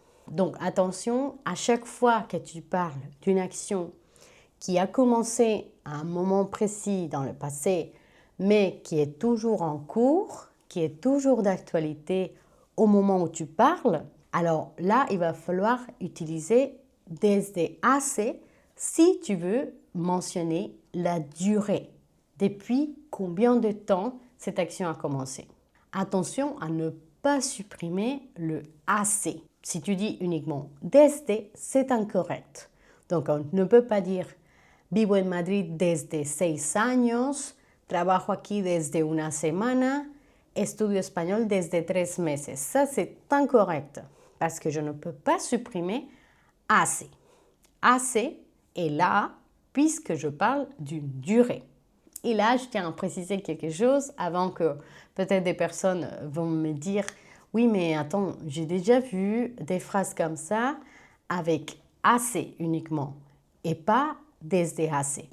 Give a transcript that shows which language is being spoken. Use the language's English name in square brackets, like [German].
[French] Donc, attention, à chaque fois que tu parles d'une action qui a commencé à un moment précis dans le passé, mais qui est toujours en cours, qui est toujours d'actualité au moment où tu parles, alors là, il va falloir utiliser desde hace si tu veux mentionner la durée. Depuis combien de temps cette action a commencé? Attention à ne pas supprimer le hace. Si tu dis uniquement desde, c'est incorrect. Donc on ne peut pas dire [Spanish] vivo en Madrid desde 6 años, trabajo aquí desde una semana, estudio español desde 3 meses. [French] Ça, c'est incorrect. parce que je ne peux pas supprimer hace. Hace est là puisque je parle d'une durée. Et là, je tiens à préciser quelque chose avant que peut-être des personnes vont me dire « Oui, mais attends, j'ai déjà vu des phrases comme ça avec hace uniquement et pas desde hace ».